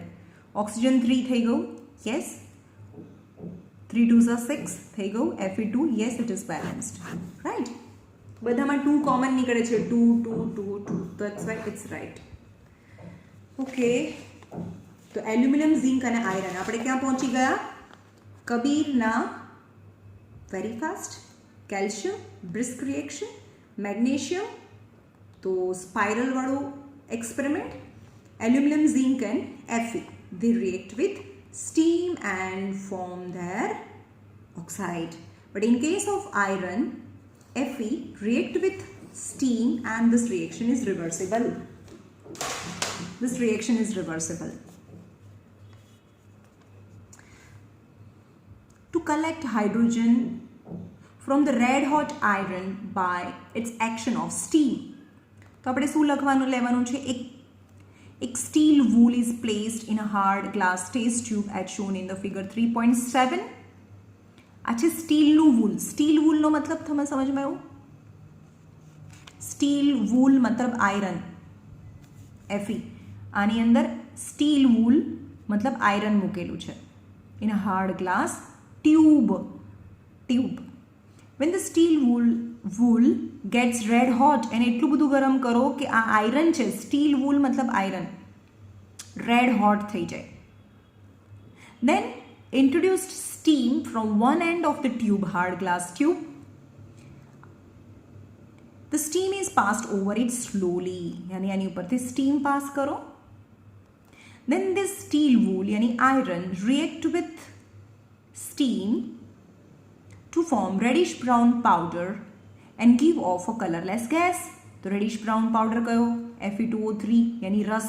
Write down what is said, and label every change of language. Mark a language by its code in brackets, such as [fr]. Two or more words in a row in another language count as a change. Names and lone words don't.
[en] ઓક્સિજન 3 [gu] થઈ ગયું, [en] યસ, 3 2s are 6 [gu] થઈ ગયું, [en] Fe2, યસ, it is balanced. right? [gu] બધામાં 2 કોમન નીકળે છે, 2 2 2 2, [en] that's why it's right. [gu] ઓકે, તો એલ્યુમિનિયમ, ઝિંક અને આયરન આપણે ક્યાં પહોંચી ગયા? [en] કબીરના very fast, calcium brisk reaction, મેગ્નેશિયમ તો સ્પાઇરલ વાળું એક્સપેરિમેન્ટ, aluminium, zinc and Fe they react with steam and form their oxide. But in case of iron, Fe react with steam and this reaction is reversible. This reaction is reversible. To collect hydrogen from the red hot iron by its action of steam, [gu] તો આપણે શું લેવાનું છે? [en] એક steel wool is placed in a hard glass test tube as shown in the figure 3.7. [gu] આ છે સ્ટીલનું વૂલ. સ્ટીલ વૂલનો મતલબ તમે સમજમાં આવ્યું? [en] steel wool [gu] મતલબ આયરન, Fe. આની અંદર [en] steel wool [gu] મતલબ આયરન મૂકેલું છે. [en] in a hard glass tube. When the steel wool gets red hot, [gu] અને એટલું બધું ગરમ કરો કે આ આયરન છે, [en] steel wool [gu] મતલબ આયરન, [en] red hot [gu] થઈ જાય. [en] Then introduced steam from one end of the tube, hard glass tube, the steam is passed over it slowly, [hi] यानी यानी ऊपर से [en] steam pass [hi] करो. [en] Then this steel wool यानी iron react with steam to form reddish brown powder and give off a colorless gas. [gu] तो [en] reddish brown powder [gu] કયો? [hi] Fe2O3 यानी રસ્ટ.